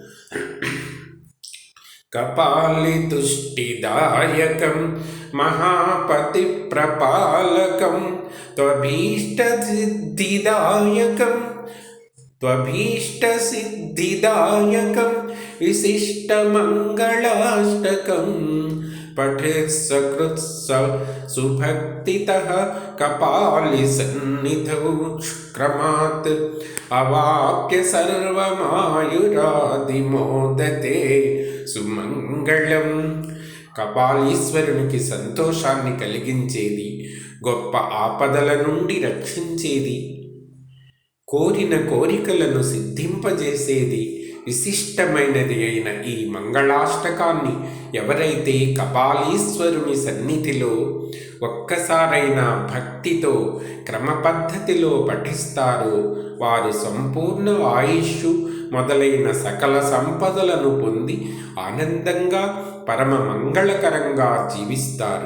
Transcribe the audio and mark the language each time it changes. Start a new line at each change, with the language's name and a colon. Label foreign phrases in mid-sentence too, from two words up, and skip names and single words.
Sanskrit: కపాలి తుష్టిదాయకం మహాపతి ప్రపాలకం త్వభీష్టసిద్ధిదాయకం विशिष्टमङ्गलाष्टकं पठेत् सकृत्स सुभक्तितः कपालिसन्निधौ क्रमात् अवाप्य सर्वमायुरादिमोदते సుమంగళం.
Telugu: కపాలీశ్వరునికి సంతోషాన్ని కలిగించేది, గొప్ప ఆపదల నుండి రక్షించేది, కోరిన కోరికలను సిద్ధింపజేసేది, విశిష్టమైనది అయిన ఈ మంగళాష్టకాన్ని ఎవరైతే కపాలీశ్వరుని సన్నిధిలో ఒక్కసారైనా భక్తితో క్రమపద్ధతిలో పఠిస్తారో వారు సంపూర్ణ ఆయుష్ మొదలైన సకల సంపదలను పొంది ఆనందంగా పరమ మంగళకరంగా జీవిస్తారు.